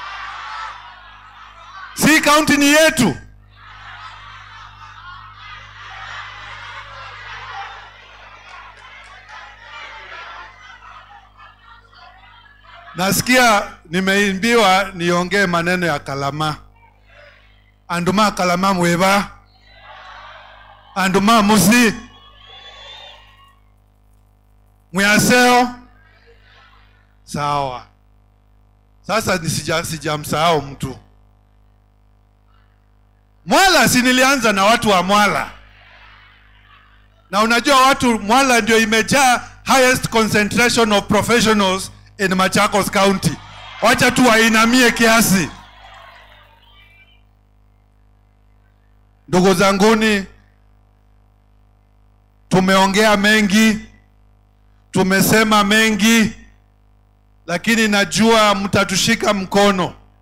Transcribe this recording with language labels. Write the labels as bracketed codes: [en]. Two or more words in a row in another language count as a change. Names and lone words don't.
[sw] Si kaunti ni yetu. Nasikia nimeimbiwa niongee maneno ya Kalama. [kam] Anduma Kalama mweva. Anduma musi. Mwaseo. [sw] Sawa. Sasa sijamsahau mtu. Mwala, si nilianza na watu wa Mwala. Na unajua watu Mwala ndio imejaa [en] highest concentration of professionals in Machakos County. [sw] Wacha tu wainamie kiasi. Ndugu zanguni, tumeongea mengi, tumesema mengi, lakini najua mtatushika mkono.